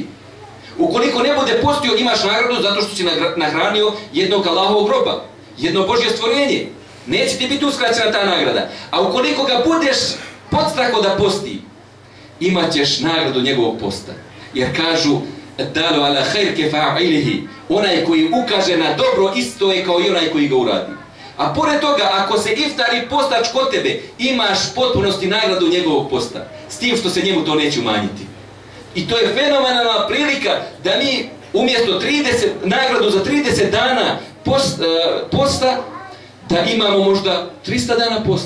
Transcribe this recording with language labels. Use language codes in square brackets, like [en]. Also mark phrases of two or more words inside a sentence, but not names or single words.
[bs] Ukoliko ne bude postio, imaš nagradu zato što si nahranio jednog Allahovog roba, jedno Božje stvorenje. Neće ti biti uskraćena ta nagrada. A ukoliko ga budeš podstrako da posti, imat ćeš nagradu njegovog posta. Jer kažu, [ar] الدال على الخير كفاعله, [bs] onaj koji ukaže na dobro isto je kao i onaj koji ga uradi. A pored toga, ako se iftar i postač kod tebe, imaš potpunosti nagradu njegovog posta. S tim što se njemu to neće umanjiti. I to je fenomenalna prilika da mi umjesto nagradu za 30 dana posta, da imamo možda 300 dana posta.